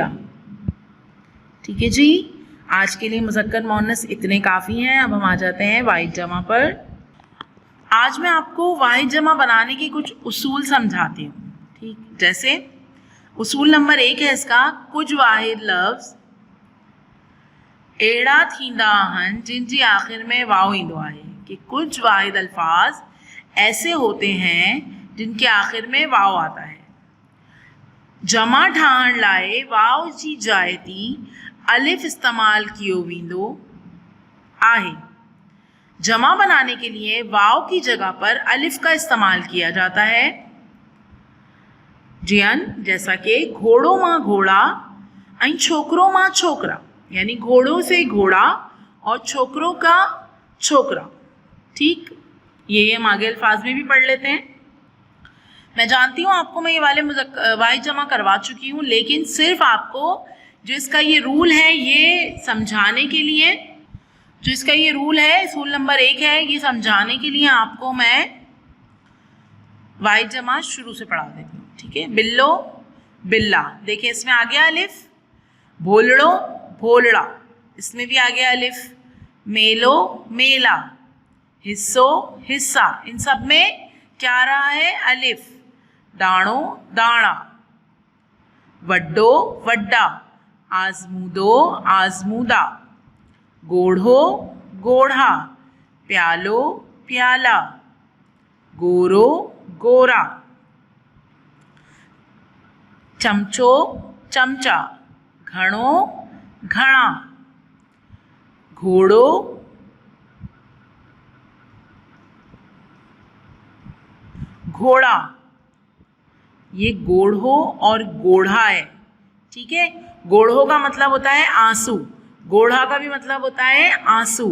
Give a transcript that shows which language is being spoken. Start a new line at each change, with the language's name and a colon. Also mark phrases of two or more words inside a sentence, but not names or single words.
Hindi: ठीक है जी, आज के लिए मुज़क्कर मुअन्नस इतने काफ़ी हैं। अब हम आ जाते हैं वाहिद जमा पर। आज मैं आपको वाहिद जमा बनाने के कुछ उसूल समझाती हूँ। ठीक, जैसे उसूल नंबर 1 है इसका,
Sindhi: कुछ वाहिद लफ्ज़ एड़ा थींदा आहिनि
Hindi: जिनकी आखिर में
Sindhi: वाव ईंदो आहे,
Hindi: कि कुछ वाहिद अल्फाज ऐसे होते हैं जिनके आखिर में वाव आता है।
Sindhi: जमा ठाहिण लाइ वाव जी जाइ ते अलिफ इस्तेमाल कियो वेंदो आहे।
Hindi: जमा बनाने के लिए वाव की जगह पर अलिफ का इस्तेमाल किया जाता है। जियन, जैसा कि
Sindhi: घोड़ो मां घोड़ा ऐं छोकरो मां छोकरा,
Hindi: यानी घोड़ों से घोड़ा और छोकरों का छोकरा। ठीक, ये हम आगे अल्फाज में भी पढ़ लेते हैं। मैं जानती हूँ आपको मैं ये वाले वाहिद जमा करवा चुकी हूँ, लेकिन सिर्फ आपको जो इसका ये रूल है ये समझाने के लिए, जो इसका ये रूल है उसूल नंबर 1 है, ये समझाने के लिए आपको मैं वाहिद जमा शुरू से पढ़ा देती हूँ। ठीक है,
Sindhi: बिल्लो, बिल्ला,
Hindi: देखिए इसमें आ गया अलिफ।
Sindhi: भोलड़ो, भोलड़ा,
Hindi: इसमें भी आ गया अलिफ।
Sindhi: मेलो, मेला, हिस्सो, हिस्सा,
Hindi: इन सब में क्या आ रहा है, अलिफ।
Sindhi: दाणो, दाणा, वड्डो, वड्डा, आजमूदो, आजमूदा, गोढ़ो, गोढ़ा, प्यालो, प्याला, गोरो, गोरा, चमचो, चमचा, घणो, घणा, घोड़ो, घोड़ा।
Hindi: ये गोढ़ो और गोढ़ा है। ठीक है, गोढ़ो का मतलब होता है आंसू, गोढ़ा का भी मतलब होता है आंसू।